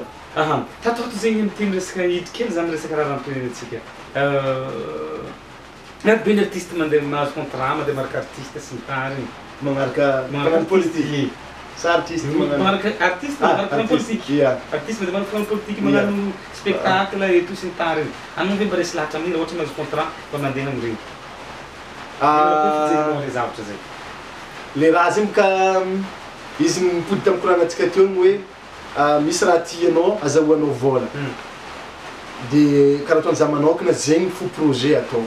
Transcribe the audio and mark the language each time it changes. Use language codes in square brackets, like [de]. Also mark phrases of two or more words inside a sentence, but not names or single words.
[mg] Tatoato zegny miteny resaka hity kely zany resaka raha rampirenentsika. Miady be ny artiste mandeha mahazo contrat mandeha maraka artiste sy ny tariny magnano politique sa artiste manaraka artiste manaraka politique. Artiste mandeha manaraka politique magnano [fr] spectacle et tout [mg] sy ny tariny. Anao ve mba resy lahatra amin'iny ohatra mahazo contrat mba mandeha amin'ireny? Le zavatra zay. Le raha zegny ka izy mipody tamin'ny koragnantsika teo hoe misy raha tianao azahoanao vola. De karaha toy za manokana zegny fo projet ataoko.